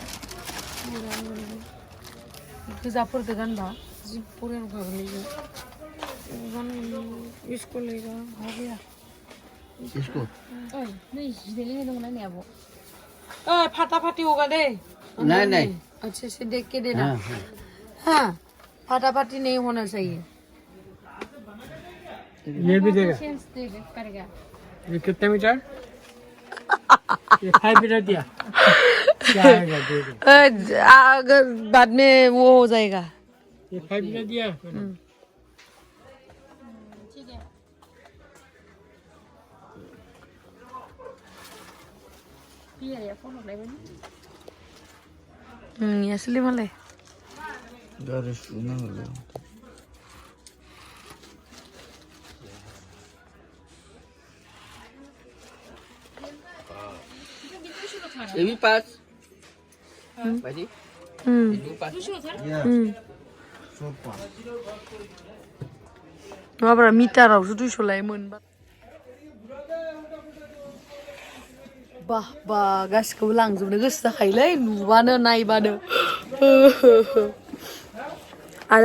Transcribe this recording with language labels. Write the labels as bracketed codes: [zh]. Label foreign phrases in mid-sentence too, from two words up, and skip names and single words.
[brx] गोजाफोरदो गानबा जि बरिया नुखागोनलै इयो [hi] इसको लेगा हो गया इसको [brx] नै जिनै लोंनाय दंमोन आंनि आब' [hi] फाटा फाटी होगा दे नहीं नहीं अच्छे से देख के देना हाँ फाटा फाटी नहीं होना चाहिए ये भी देगा चेंज दे करेगा ये कितने मीटर ये 5 मीटर दिया क्या आएगा दे अगर बाद में वो हो जाएगा ये 5 मीटर दिया ठीक है [brx] बिया या फन हरलायबाय असली मालाय [hi] गारि सुना होगा ये भी पास बाजी ये भी पास [brx] माबारा मिटारावसो 200 लायोमोन बा गासिखौबो लांजोबनो गोसो जाखायोलै नुबानो नायबानो आरो